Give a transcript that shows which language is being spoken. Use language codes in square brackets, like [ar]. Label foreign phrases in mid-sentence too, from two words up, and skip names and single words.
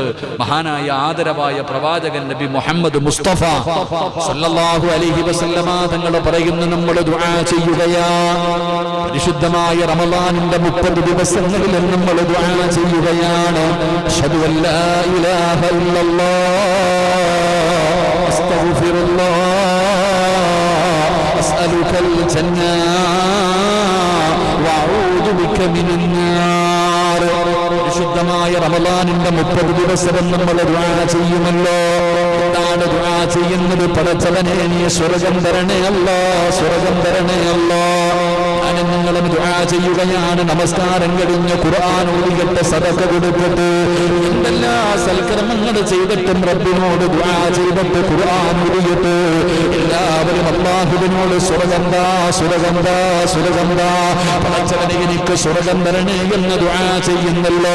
[ml] മഹാനായ ആദരവായ പ്രവാചകൻ നബി മുഹമ്മദ് മുസ്തഫ [ar] صلى الله عليه وسلم [ml] തങ്ങൾ പറയുന്നു, നമ്മൾ ദുആ ചെയ്യുകയാണ്. പരിശുദ്ധമായ റമളാനിന്റെ 30 ദിവസങ്ങളിൽ നമ്മൾ ദുആ ചെയ്യുകയാണ്. [ar] أشهد أن لا إله إلا الله أستغفر الله أسألك الجنة وأعوذ بك من النار. [ml] പരിശുദ്ധമായ റമളാനിന്റെ 30 ദിവസം നമ്മൾ ദുആ ചെയ്യുമല്ലോ. എന്താണ് ദുആ ചെയ്യുന്നത്? പടച്ചവനെ നീ സ്വർഗ്ഗം തരണേ അല്ലാഹ്, സ്വർഗ്ഗം തരണേ അല്ലാഹ്. നിങ്ങളും ദുആ ചെയ്യുകയാണ്. നമസ്കാരം കഴിഞ്ഞ് ഖുർആൻ ഓതിയിട്ട് സദഖ കൊടുത്തിട്ട് എന്തെല്ലാം സൽക്കർമ്മങ്ങൾ ചെയ്തിട്ടും റബ്ബിനോട് ദുആ ചെയ്തിട്ട് ഖുർആൻ ഓതിയിട്ട് എല്ലാവരും അല്ലാഹുവിനോട് സ്വർഗ്ഗം താ, സ്വർഗ്ഗം താ, സ്വർഗ്ഗം താ, പടച്ചവനെ എനിക്ക് സ്വർഗ്ഗം തരണേ എന്ന് ദുആ ചെയ്യുന്നല്ലോ.